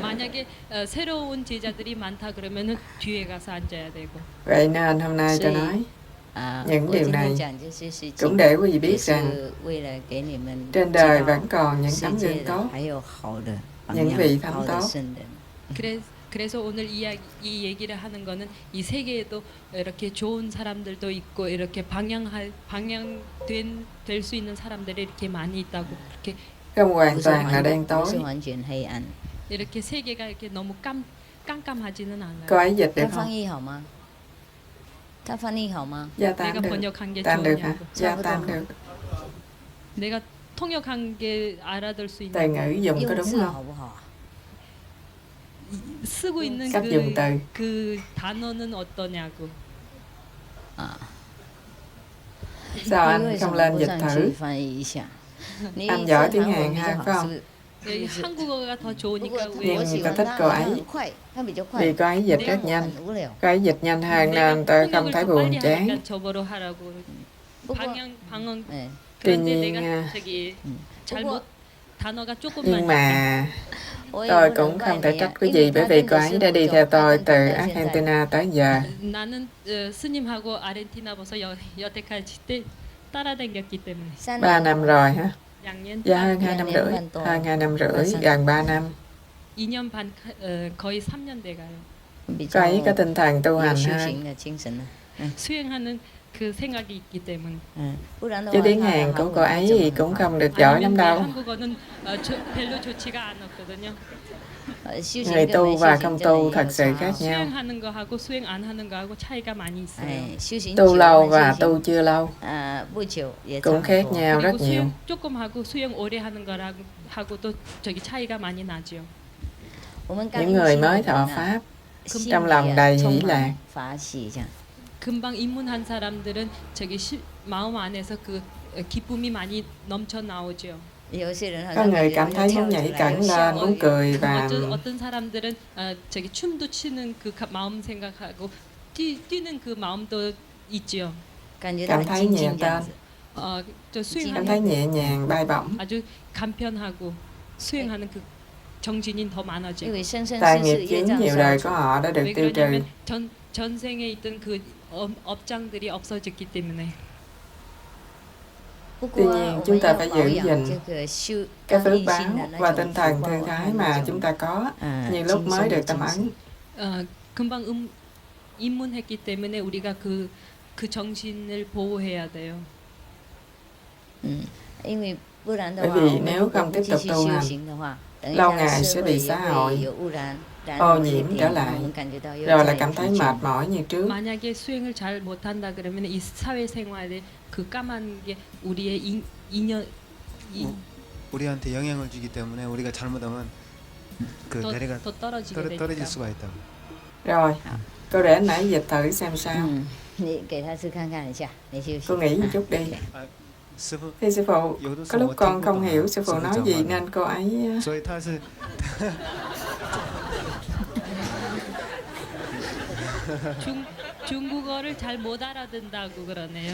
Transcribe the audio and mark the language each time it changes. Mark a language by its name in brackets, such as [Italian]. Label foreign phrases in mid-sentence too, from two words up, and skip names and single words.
[Korean] 만약에 새로운 제자들이 많다 그러면은 뒤에 가서 앉아야 되고. [Vietnamese] Vậy nên hôm nay tôi nói những [Chinese] 我 [Vietnamese] điều [Chinese] 今 [Vietnamese] này [Chinese] 天讲这些事 [Vietnamese] cũng [Chinese] 情， [Vietnamese] để quý vị [Chinese] 也 [Vietnamese] biết rằng [Chinese] 是为了给你们 [Vietnamese] trên [Chinese] 知 [Vietnamese] đời [Chinese] 道 [Vietnamese] vẫn còn những [Chinese] 世 [Vietnamese] tấm [Chinese] 界 [Vietnamese] gương [Chinese] 的 [Vietnamese] tốt, [Chinese] 还有好的榜 [Vietnamese] những [Chinese] 样 [Vietnamese] vị thánh [Chinese] 好的 [Vietnamese] tốt. [Chinese] 圣人。 [Korean] 그래서 오늘 이 얘기를 하는 거는 이 세계에도 이렇게 좋은 사람들도 있고 이렇게 방향될 수 있는 사람들이 이렇게 많이 있다고 그렇게 [Vietnamese] Không hoàn [Chinese] 不是 [Vietnamese] toàn là [Chinese] 完 [Vietnamese] đen [Chinese] 不是 [Vietnamese] tối. [Chinese] 完全黑暗。 [Korean] 이렇게 세계가 이렇게 너무 깜깜하지는 않아요. [Vietnamese] Cô ấy dịch [Chinese] 他 [Vietnamese] được [Chinese] 翻 [Vietnamese] không? [Chinese] 译好吗？他翻译好吗？ [Vietnamese] Gia [Korean] 내가 [Vietnamese] tam được. [Korean] 번역한 게 [Vietnamese] Tam được hả? [Korean] 좋으냐고. [Vietnamese] Gia tam được. [Korean] 내가 통역한 게 알아들 수 [Vietnamese] Từ [Korean] 있는 [Vietnamese] ngữ dùng có [Chinese] 用 [Vietnamese] đúng [Chinese] 字 [Vietnamese] không? [Chinese] 好不好？ [Korean] 쓰고 있는 [Vietnamese] cách dùng từ. [Korean] 그 단어는 어떠냐고. [Chinese] 啊， [Vietnamese] Sao [Chinese] 你为 [Vietnamese] anh [Chinese] 什 [Vietnamese] không [Chinese] 么 [Vietnamese] lên [Chinese] 不 [Vietnamese] dịch [Chinese] 上去 [Vietnamese] thử? [Chinese] 翻译一下？你 [Vietnamese] Anh [Chinese] 说 [Vietnamese] giỏi tiếng [Chinese] 韩文 [Vietnamese] Hàn [Chinese] 比 [Vietnamese] ha, [Chinese] 较 [Vietnamese] phải [Chinese] 好， [Vietnamese] không? [Chinese] 是 [Korean] 여기 그래서- 한국어가 더 [Chinese] 不 [Korean] 좋으니까 [Chinese] 过 [Korean] 왜 [Chinese] 我喜 [Vietnamese] người ta [Chinese] 欢 [Vietnamese] thích [Chinese] 他， [Vietnamese] cô [Chinese] 他 [Vietnamese] ấy [Chinese] 很快，他比较快 [Vietnamese] Vì。cô ấy dịch rất [Chinese] 我 [Vietnamese] nhanh. [Chinese] 很无聊。 [Vietnamese] Cô ấy dịch nhanh hơn nên tôi không [Korean] 통역을 [Vietnamese] thấy [Korean] 더 [Vietnamese] buồn [Korean] 빨리 [Vietnamese] chán. [Korean] 하니까 저보러 하라고. [Chinese] 不过， [Korean] 방언. [Chinese] 哎， [Korean] 그런데 [Vietnamese] tuy nhiên, [Korean] 내가 저기 잘못 단어가 조금만 [Vietnamese] Nhưng mà [Chinese] 我也 [Vietnamese] tôi [Chinese] 不 [Vietnamese] cũng [Chinese] 能 [Vietnamese] không [Chinese] 怪 [Vietnamese] thể [Chinese] 你 [Vietnamese] trách [Chinese] 啊， [Vietnamese] quý [Chinese] 因 [Vietnamese] vị [Chinese] 为 [Vietnamese] bởi [Chinese] 他 [Vietnamese] vì [Chinese] 跟 [Vietnamese] cô [Chinese] 着 [Vietnamese] ấy [Chinese] 师 [Vietnamese] đã [Chinese] 傅 [Vietnamese] đi [Chinese] 走， [Vietnamese] theo [Chinese] 他 [Vietnamese] tôi [Chinese] 跟 [Vietnamese] từ [Chinese] 到现在。 [Vietnamese] Argentina tới giờ. [Korean] 나는 스님하고 아르헨티나 벌써 여태까지 때 따라다녔기 때문에 [Chinese] 3 3 年 [Vietnamese] năm rồi hả? [Korean] 양년 [Vietnamese] Dạ hơn 2 năm Dạ, rưỡi. năm tuổi. Hơn 2 năm rưỡi, Dạ. gần 3 năm. [Korean] 2년 반 거의 3년 돼가요. [Chinese] 比 [Vietnamese] Cô [Chinese] 较 [Vietnamese] ấy có tinh thần tu [Chinese] 有 [Vietnamese] hành [Chinese] 修 [Vietnamese] hơn. [Chinese] 行的精神呢。 [Korean] 수행하는 그 생각이 있기 때문에. [Chinese] 不然的 [Vietnamese] Chứ [Chinese] 话， [Vietnamese] tiếng [Chinese] 他 [Vietnamese] Hàn [Chinese] 的 [Vietnamese] của [Chinese] 韩 [Vietnamese] cô [Chinese] 文 [Vietnamese] ấy [Chinese] 怎么 [Vietnamese] thì [Chinese] 能 [Vietnamese] cũng [Chinese] 好？ [Vietnamese] không được giỏi lắm [Korean] 아니면 내 [Vietnamese] đâu. [Korean] 한국어는 별로 좋지가 않았거든요. [Chinese] 修 [Vietnamese] Người [Chinese] 行跟 [Vietnamese] tu [Chinese] 没 [Vietnamese] và [Chinese] 修 [Vietnamese] không [Chinese] 行真的 [Vietnamese] tu [Chinese] 也 [Vietnamese] thật [Chinese] 有 [Vietnamese] sự [Chinese] 差 [Vietnamese] khác [Chinese] 哦。 [Vietnamese] nhau. [Korean] 수행하는 거하고 수행 안 하는 거하고 차이가 많이 있어요. [Chinese] 哎，修行 [Vietnamese] Tu [Chinese] 久 [Vietnamese] lâu [Chinese] 和 [Vietnamese] và [Chinese] 修 [Vietnamese] tu [Chinese] 行 [Vietnamese] chưa lâu [Chinese] 不久也差 [Vietnamese] cũng [Chinese] 很 [Vietnamese] khác [Chinese] 多。 [Vietnamese] nhau rất [Korean] 그리고 [Vietnamese] nhiều. [Korean] 수행 조금 하고 수행 오래 하는 거라고 하고도 저기 차이가 많이 나죠. [Chinese] 我们刚 [Vietnamese] Những [Chinese] 入 [Vietnamese] người [Chinese] 心的 [Vietnamese] mới [Chinese] 人 [Vietnamese] thọ [Chinese] 啊， [Vietnamese] Pháp [Chinese] 心 [Vietnamese] trong [Chinese] 里 [Vietnamese] lòng [Chinese] 啊 [Vietnamese] đầy [Chinese] 充 [Vietnamese] hỷ [Chinese] 满 [Vietnamese] lạc. [Chinese] 法喜，这样。 [Korean] 금방 입문한 사람들은 저기 마음 안에서 그 기쁨이 많이 넘쳐 나오죠. [Chinese] 有些人好 [Vietnamese] Có [Chinese] 像 [Vietnamese] người [Chinese] 感觉 [Vietnamese] cảm [Chinese] 就 [Vietnamese] thấy [Chinese] 跳 [Vietnamese] muốn [Chinese] 起 [Vietnamese] nhảy [Chinese] 来 [Vietnamese] cẳng [Chinese] 又笑 [Vietnamese] lên, muốn cười và [Korean] 어떤 사람들은 저기 춤도 추는 그 마음 생각하고 뛰는 그 마음도 있죠. [Chinese] 感觉 [Vietnamese] cảm [Chinese] 到很 [Vietnamese] thấy [Chinese] 静 [Vietnamese] nhẹ [Chinese] 静这样 [Vietnamese] tên, [Chinese] 子。 [Korean] 저 [Vietnamese] cảm [Korean] 수행하는 [Vietnamese] thấy nhẹ nhàng, bay bổng. [Korean] 아주 간편하고 수행하는 그 정진이 더 [Chinese] 因 [Korean] 많아지고. [Chinese] 为生生 [Vietnamese] Tài [Chinese] 世 [Vietnamese] nghiệp [Chinese] 世业 [Vietnamese] chướng [Chinese] 障 [Vietnamese] nhiều [Chinese] 消 [Vietnamese] đời [Chinese] 除 [Vietnamese] của， họ đã được [Korean] 왜 [Vietnamese] tiêu trừ. [Korean] 그러냐면 전생에 있던 그 업장들이 없어졌기 때문에. [Chinese] 不 [Vietnamese] Tuy [Chinese] 过 [Vietnamese] nhiên [Chinese] 我 [Vietnamese] chúng [Chinese] 们 [Vietnamese] ta [Chinese] 要 [Vietnamese] phải [Chinese] 保 [Vietnamese] giữ [Chinese] 养 [Vietnamese] gìn [Chinese] 这个修 [Vietnamese] cái [Chinese] 刚 [Vietnamese] phước [Chinese] 一 [Vietnamese] báo [Chinese] 心的 [Vietnamese] và [Chinese] 那 [Vietnamese] tinh [Chinese] 种 [Vietnamese] thần [Chinese] 福 [Vietnamese] thư [Chinese] 报 [Vietnamese] thái [Chinese] 和 [Vietnamese] mà [Chinese] 那 [Vietnamese] chúng [Chinese] 种 [Vietnamese] ta có [Chinese] 精 [Vietnamese] nhiều lúc [Chinese] 神 [Vietnamese] mới [Chinese] 的 [Vietnamese] được tâm [Chinese] 精 [Vietnamese] ấn. [Chinese] 神。 [Korean] 금방 입문했기 때문에 우리가 그 정신을 보호해야 돼요. [Chinese] 因为不然的 [Vietnamese] Bởi [Chinese] 话， [Vietnamese] vì [Chinese] 我们 [Vietnamese] nếu [Chinese] 如果 [Vietnamese] không [Chinese] 不 [Vietnamese] tiếp [Chinese] 继 [Vietnamese] tục [Chinese] 续 [Vietnamese] tu [Chinese] 修 [Vietnamese] hành, [Chinese] 行的话，等一 [Vietnamese] lâu [Chinese] 下 [Vietnamese] ngày [Chinese] 社 [Vietnamese] sẽ [Chinese] 会 [Vietnamese] bị [Chinese] 也 [Vietnamese] xã [Chinese] 会 [Vietnamese] hội [Chinese] 有污染，染 [Vietnamese] ô [Chinese] 了一 [Vietnamese] nhiễm trở [Chinese] 点，我 [Vietnamese] lại, [Chinese] 们感觉到又 [Vietnamese] rồi [Chinese] 再 [Vietnamese] lại cảm [Chinese] 疲 [Vietnamese] thấy mệt [Chinese] 倦。 [Vietnamese] mỏi như trước. [Korean] 만약에 수행을 잘 못한다 그러면 이 사회생활에 그 까만 게 우리의 인연 우리한테 영향을 주기 때문에 우리가 잘못하면 그 내려가 더 떨어지게 되니까. 떨어질 수가 있다고. [Vietnamese] Rồi, cô để nãy dịch thử xem sao. [Chinese] 你给他试看看一下，你休息。 [Vietnamese] Cô nghĩ một chút đi. sư phụ, Thì sư phụ, có lúc con không hiểu sư phụ nói gì nên cô ấy [Chinese] 所以他是 [Korean] 중국어를 잘 못 알아듣는다고 그러네요.